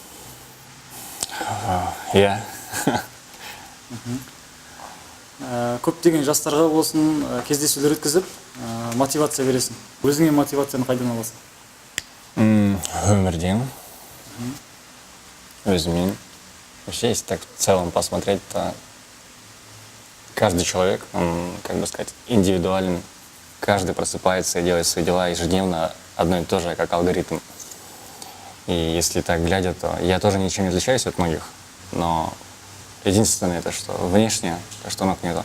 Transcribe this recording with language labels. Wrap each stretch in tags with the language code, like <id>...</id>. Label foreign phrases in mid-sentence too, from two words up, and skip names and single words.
<kk>Иә. Көптеген жастарға болсын, кездесулер өткізіп, мотивация бересің. Өзіңе мотивацияны қайдан аласың? Өмірден. Өзімен.</kk> <ru>Вообще, если так в целом посмотреть, то каждый человек, он, как бы сказать, индивидуален. Каждый просыпается и делает свои дела ежедневно одно и то же, как алгоритм. И если так глядя, то я тоже ничем не отличаюсь от многих, но единственное это, что внешне, что ног нету.</ru>